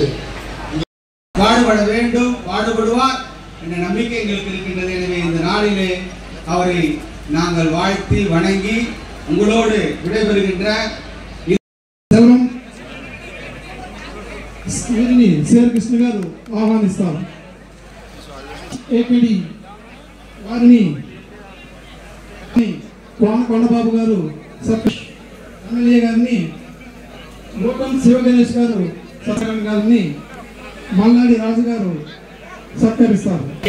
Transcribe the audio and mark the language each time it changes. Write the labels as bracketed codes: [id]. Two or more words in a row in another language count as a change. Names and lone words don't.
[ta] பாடுபட வேண்டும், பாடுபடுவார் என்ற நம்பிக்கை எங்களுக்கு இருக்கின்றது. எனவே இந்த நாளிலே அவரை நாங்கள் வாழ்த்தி வணங்கி உங்களோடு விடைபெறுகின்ற [te] సిఆర్ కృష్ణ గారు ఆహ్వానిస్తారు. ఏపీడీ వారిని కొండబాబు గారు, ఎమ్మెల్యే గారిని, లోకం శివ గణేష్ గారు సత్కారం గారిని మల్లాడి రాజు గారు సత్కరిస్తారు.